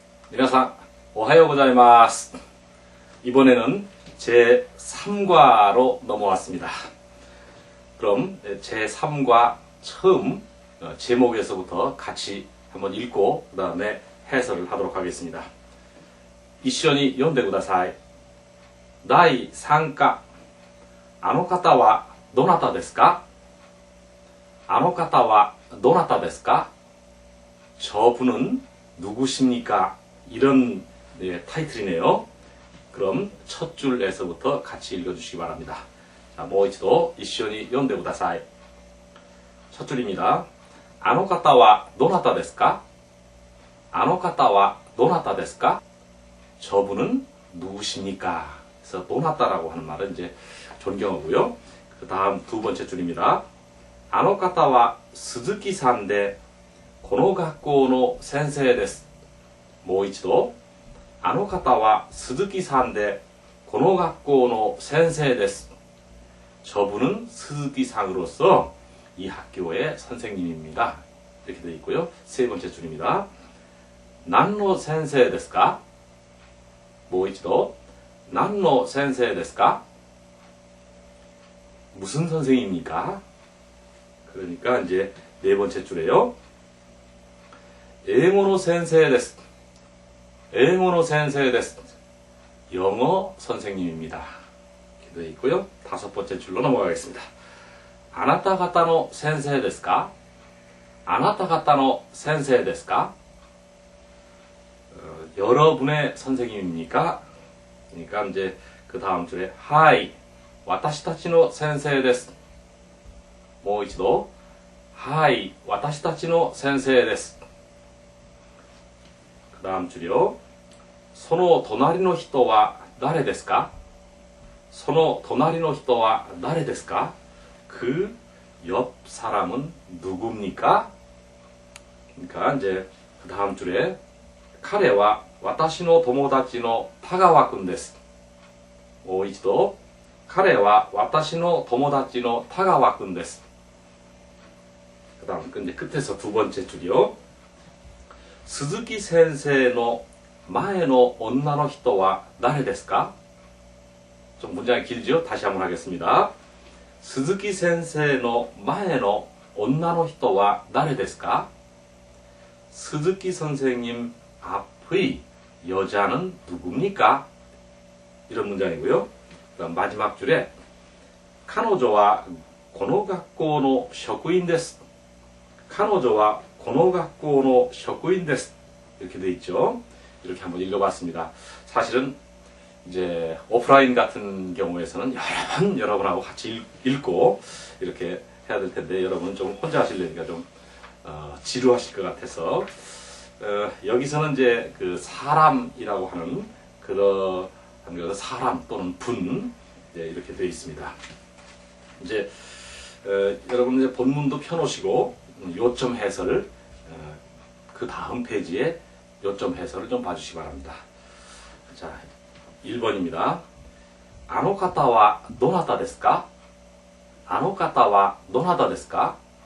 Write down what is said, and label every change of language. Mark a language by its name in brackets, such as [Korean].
[Japanese] 皆さん, 오하요 고자이마스. [Korean] 이번에는 제3과로 넘어왔습니다. 그럼 제3과 처음 제목에서부터 같이 한번 읽고 그 다음에 해설을 하도록 하겠습니다. [Japanese] 一緒に読んでください。第3課。あの方はどなたですか?あの方はどなたですか? [Korean] 저분은 누구십니까? 이런 타이틀이네요. 그럼 첫 줄에서부터 같이 읽어주시기 바랍니다. [Japanese] 자, もう一度一緒に読んでください。 [Korean] 첫 줄입니다. [Japanese] あの方はどなたですか?あの方はどなたですか? [Korean] 저분은 누구십니까? 그래서 도나타라고 하는 말은 이제 존경하고요. 그 다음 두 번째 줄입니다. [Japanese] あの方は鈴木さんでこの学校の先生です。もう一度。あの方は鈴木さんでこの学校の先生です。 [Korean] 저분은 스즈키상으로서 이 학교의 선생님입니다. 이렇게 되어 있고요. 세 번째 줄입니다. [Japanese] 何の先生ですか?もう一度。何の先生ですか? [Korean] 무슨 선생입니까? 그러니까 이제 네 번째 줄에요. [Japanese] 英語の先生です.英語の先生です. [Korean] 영어 선생님입니다. 이렇게 되어 있고요. 다섯 번째 줄로 넘어가겠습니다. [Japanese] あなた方の先生ですか?あなた方の先生ですか? [Korean] 여러분의 선생님입니까? 그러니까 이제 그 다음 줄에 [Japanese] はい、私たちの先生です. もう一度はい、私たちの先生です. [Korean] 그 다음 줄이요. [Japanese] その隣の人は誰ですか?その隣の人は誰ですか? [Korean] 그 옆 사람은 누굽니까? 그러니까 이제 그 다음 줄에 [Japanese] 彼は私の友達の田川くんです. もう一度彼は私の友達の田川くんです. [Korean] 그 다음 근데 끝에서 두 번째 줄이요. [Japanese] 鈴木先生の前の女の人は誰ですか? [Korean] 좀 문장이 길죠? 다시 한번 하겠습니다. [Japanese] 鈴木先生の前の女の人は誰ですか? [Korean] 스즈키 선생님 앞의 여자는 누굽니까? 이런 문장이고요. 그다음 마지막 줄에 [Japanese] 彼女はこの学校の職員です. [Korean] 彼女はこの学校の職員です. 이렇게 돼 있죠. 이렇게 한번 읽어봤습니다. 사실은 이제 오프라인 같은 경우에서는 여러분하고 같이 읽고 이렇게 해야 될 텐데 여러분은 좀 혼자 하시려니까 좀 지루하실 것 같아서 여기서는 이제 그 사람이라고 하는 그런 사람 또는 분 이렇게 되어 있습니다. 이제 여러분 이제 본문도 펴놓으시고 요점 해설을 그 다음 페이지에 요점 해설을 좀 봐주시기 바랍니다. 자, 1번입니다. [Japanese] あの方はどなたですか?あの方はどなたですか?